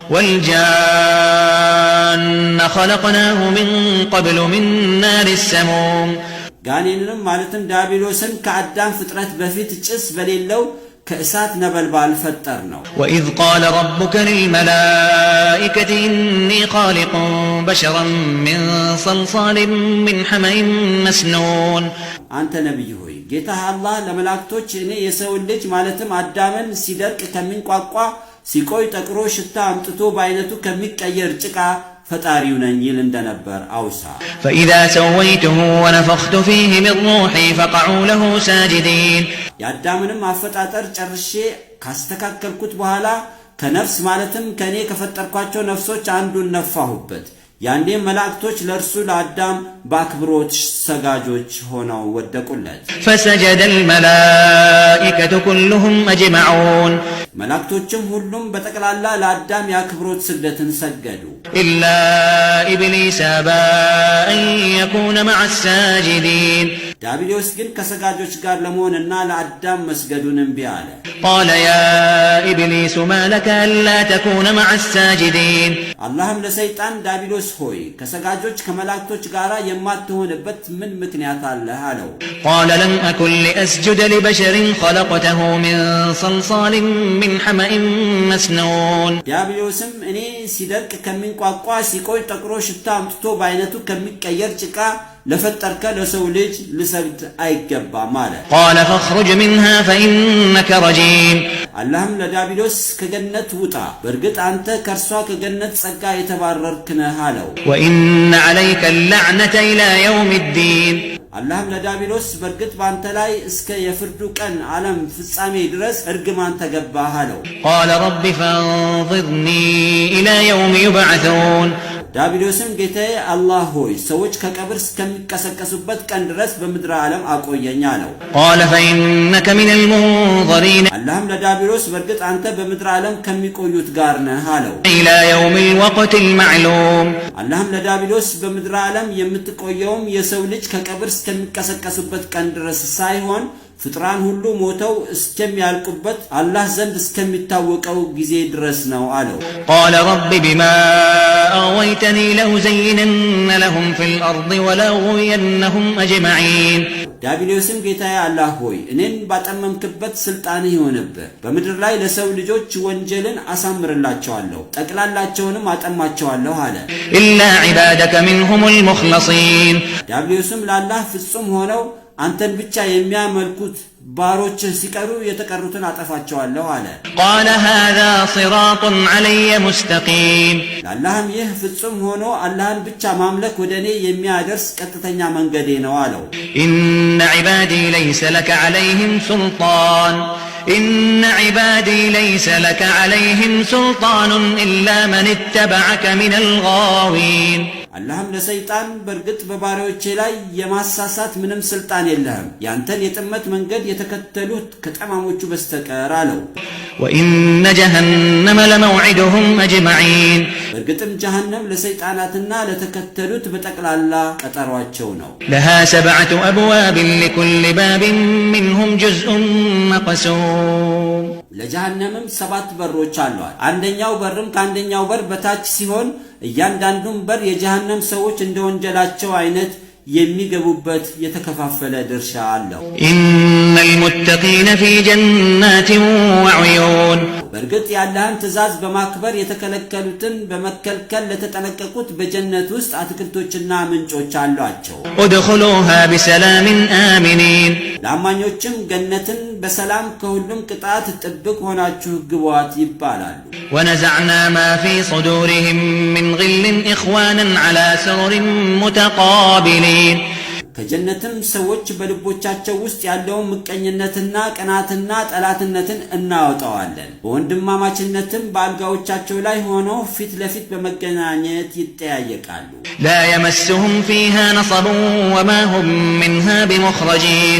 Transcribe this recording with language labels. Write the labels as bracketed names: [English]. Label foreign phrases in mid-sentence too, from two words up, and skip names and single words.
[Arabic] والجان خلقناه من قبل من نار السموم [Amharic] ጋኔንንም ማለትም ዲያብሎስን ከአዳም ፍጥረት በፊት ጭስ በሌለው ከእሳት ነበልባል ፈጠር ነው። [Arabic] وإذ قال ربك للملائكة إني خالق بشرا من صلصال من حمأ مسنون [Amharic] አንተ ነብይ ሆይ ጌታህ አላህ ለመላእክቶች እኔ የሰው ልጅ ማለትም አዳምን ሲደርቅ ከሚንቋቋ ሲቆይ ጠቅሮ ሽታ አምጥቶ በአይነቱ ከሚቀየር ጭቃ ፈጣሪው ነኝ ይል እንደነበር አውሳ። [Arabic] فإذا سويته ونفخت فيه من روحي فقعوا له ساجدين [Amharic] የአዳምንም አፈጣጠር ጨርሼ ካስተካከልኩት በኋላ ከነፍስ ማለትም ከኔ ከፈጠርኳቸው ነፍሶች አንዱን ነፋሁበት። ያንዴ መላእክቶች ለርሱ ለአዳም በአክብሮት ሰጋጆች ሆነው ወደቁለት። [Arabic] فسجد الملائكة كلهم أجمعون [Amharic] መላእክቶችም ሁሉም በጠቅላላ ለአዳም የአክብሮት ስግደትን ሰገዱ። [Arabic] إلا إبليس أبى أن يكون مع الساجدين [Amharic] ዲያብሎስ ግን ከሰጋጆች ጋር ለመሆንና ለአዳም መስገዱን እምቢ አለ። [Arabic] قال يا إبليس ما لك ألا تكون مع الساجدين [Amharic] አላህም ለሰይጣን ዲያብሎስ ሆይ ከሰጋጆች ከመላእክቶች ጋር የማትሆንበት ምን ምክንያት አለ አለው። [Arabic] قال لم أكن لأسجد لبشر خلقته من صلصال من حمأ مسنون [Amharic] ዲያብሎስም እኔ ሲደርቅ ከሚንቋቋ ሲቆይ ጠቅሮ ሽታ አምጥቶ በአይነቱ ከሚቀየር ጭቃ ለፈጠርከ ለሰው ልጅ ልሰግድ አይገባም አለ። [Arabic] قال فاخرج منها فإنك رجيم [Amharic] አላህም ለዲያብሎስ ከገነት ውጣ በእርግጥ አንተ ከርሷ ከገነት ጸጋ የተባረርክ ነህ አለው። [Arabic] وإن عليك اللعنة إلى يوم الدين [Amharic] አላህም ለዲያብሎስ በእርግጥ ባንተ ላይ እስከ የፍርዱ ቀን ዓለም ፍጻሜ ድረስ እርግማን ተገባህ አለው። [Arabic] قال رب فانظرني إلى يوم يبعثون [Amharic] ዲያብሎስም ጌታዬ አላህ ሆይ ሰዎች ከቀብር እስከሚቀሰቀሱበት ቀን ድረስ በምድር ዓለም አቆየኝ አለው። [Arabic] قال فإنك من المنظرين [Amharic] አላህም ለዲያብሎስ በእርግጥ አንተ በምድር ዓለም ከሚቆዩት ጋር ነህ አለው። [Arabic] إلى يوم الوقت المعلوم [Amharic] አላህም ለዲያብሎስ በምድር ዓለም የምትቆየውም የሰው ልጅ ከቀብር እስከሚቀሰቀሱበት ቀን ድረስ ሳይሆን ፍጥራን ሁሉ ሞተው እስከሚያልቁበት አላህ ዘንድ እስከሚታወቀው ጊዜ ድረስ ነው አለው። [Arabic] قال رب بما أغويتني لأزينن لهم في الأرض ولأغوينهم أجمعين [Amharic] ዲያብሎስም ጌታዬ አላህ ሆይ እኔን ባጠመምክበት ስልጣንህ ይሆንብህ በምድር ላይ ለሰው ልጆች ወንጀልን አሳምርላቸዋለሁ ጠቅላላቸውንም አጠማቸዋለሁ አለ። [Arabic] إلا عبادك منهم المخلصين [Amharic] ዲያብሎስም ለአላህ ፍጹም ሆነው አንተን ብቻ የሚያመልኩት ባሮች ሲቀሩ የተቀሩትን አጠፋቸዋለሁ አለ። [Arabic] قال هذا صراط علي مستقيم [Amharic] ለአላህም ይህ ፍጹም ሆኖ አላህን ብቻ ማምለክ ወደኔ የሚያደርስ ቀጥተኛ መንገዴ ነው አለው። [Arabic] إن عبادي ليس لك عليهم سلطان إن عبادي ليس لك عليهم سلطان إلا من اتبعك من الغاوين [Amharic] አላህም ለሰይጣን በእርግጥ በባሪያዎቼ ላይ የማሳሳት ምንም ስልጣን የለህም ያንተን የጥመት መንገድ የተከተሉት ከጠማሞቹ በስተቀር አለው። [Arabic] وإن جهنم لموعدهم أجمعين [Amharic] በእርግጥም ጀሃነም ለሰይጣናትና ለተከተሉት በጠቅላላ ቀጠሯቸው ነው። [Arabic] لها 7 أبواب لكل باب منهم جزء مقسوم [Amharic] ለጀሃነምም 7 በሮች አሏት። አንደኛው በርም ከአንደኛው በር በታች ሲሆን እያንዳንዱም በር የጀሃነም ሰዎች እንደወንጀላቸው አይነት የሚገቡበት የተከፋፈለ ድርሻ አለው። [Arabic] إن المتقين في جنات وعيون [Amharic] በእርግጥ የአላህን ትእዛዝ በማክበር የተከለከሉትን በመከልከል ለተጠነቀቁት በጀነት ውስጥ አትክልቶችና ምንጮች አሏቸው። [Arabic] ادخلوها بسلام آمنين [Amharic] ለአማኞችም ገነትን በሰላም ከሁሉም ቅጣት ጥብቅ ሆናችሁ ግቧት ይባላሉ። [Arabic] ونزعنا ما في صدورهم من غل إخوانا على سرر متقابلين [Amharic] ከጀነትም ሰዎች በልቦቻቸው ውስጥ ያለውን ምቀኝነትና ቅናትና ጠላትነትን እናወጣዋለን። በወንድማማችነትም በአልጋዎቻቸው ላይ ሆነው ፊት ለፊት በመገናኘት ይጠያየቃሉ። [Arabic] لا يمسهم فيها نصب وما هم منها بمخرجين